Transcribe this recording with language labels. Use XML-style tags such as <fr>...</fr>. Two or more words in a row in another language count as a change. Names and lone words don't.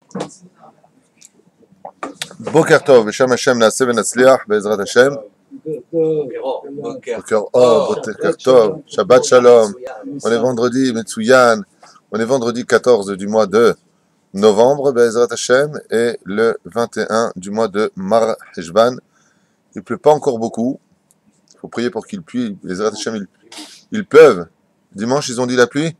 <he>בוקר טוב, בשם השם נעשה ונצליח, בעזרת השם. בוקר טוב, שבת שלום.</he> <fr>On est vendredi, Metsuyan. On est vendredi 14 du mois de novembre,</fr> <he>בעזרת השם,</he> <fr>et le 21 du mois de Mar Heshvan. Il ne pleut pas encore beaucoup. Il faut prier pour qu'il pluie.</fr> <he>בעזרת השם,</he> <fr>il pleuve. Dimanche, ils ont dit la pluie.</fr>